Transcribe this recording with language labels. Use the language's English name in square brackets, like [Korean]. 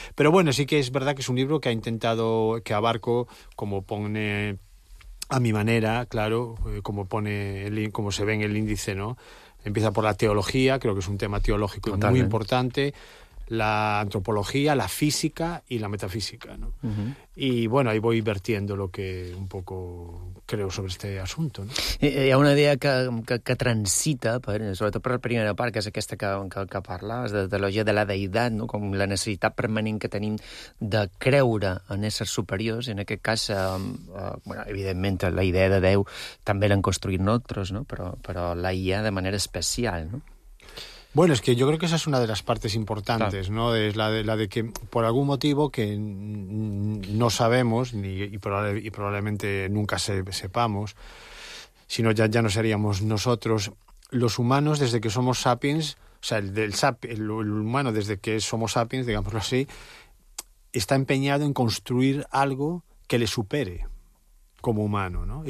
[Spanish] Pero bueno, sí que es verdad que es un libro que ha intentado, que abarco, como pone a mi manera, claro, como se ve en el índice, ¿no? Empieza por la teología, creo que es un tema teológico. Totalmente. Muy importante. La antropología, la física y la metafísica, ¿no? Uh-huh. Y bueno, ahí voy vertiendo lo que un poco creo sobre este asunto, ¿no? [Catalan] Hi ha una idea que transita, sobretot per la primera part, que és aquesta que parles, de teologia de la deïtat, no? Com la necessitat permanent que tenim de creure en éssers superiors, en aquest cas, bueno, evidentment, la idea de Déu també l'han construït nosaltres, no? Però la IA de manera especial, no? [Spanish] Bueno, es que yo creo que esa es una de las partes importantes, claro. ¿No? Es la de que por algún motivo que no sabemos y probablemente nunca sepamos, sino ya no seríamos nosotros los humanos desde que somos sapiens, o sea, el humano desde que somos sapiens, digámoslo así, está empeñado en construir algo que le supere como humano, ¿no?